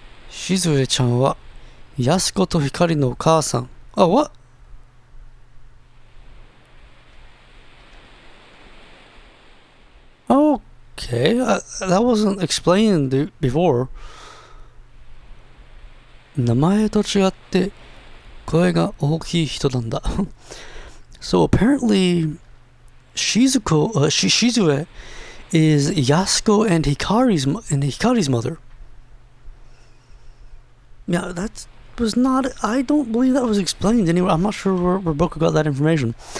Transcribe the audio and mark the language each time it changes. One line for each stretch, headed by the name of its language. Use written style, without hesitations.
Japanese: Shizue-chan wa Yasuko to Hikari no okaasan.
English: Oh, what? Okay, that wasn't explained before.
Japanese: 名前と違って声が大きい人なんだ。
English: So apparently, Shizue is Yasuko and Hikari's mother. Yeah, that was not. I don't believe that was explained anywhere. I'm not sure where Boku got that information.